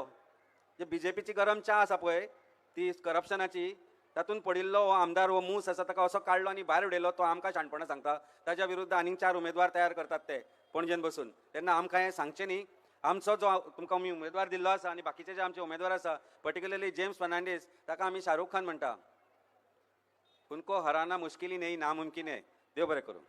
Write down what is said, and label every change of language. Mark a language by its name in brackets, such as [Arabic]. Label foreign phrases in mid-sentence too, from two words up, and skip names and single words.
[Konkani] जे बीजेपीची गरम च्या आसा पळय ती करप्शनाची, तातूंत पडिल्लो हो आमदार हो मूस आसा ताका असो काडलो आनी भायर उडयलो. तो आमकां शाणपणां सांगता. ताच्या विरुद्ध आनीक 4 उमेदवार तयार करतात ते पणजेन बसून. तेन्ना आमकां हें सांगचें न्ही. आमचो जो तुमकां आमी उमेदवार दिल्लो आसा आनी बाकीचे जे आमचे उमेदवार आसा, पर्टिक्युलरली जेम्स फर्नांडीस, ताका आमी शाहरुख खान म्हणटा. [Hindi] उनको हराना मुश्किल ही नहीं, नामुमकिन है. [Konkani] देव बरें करूं.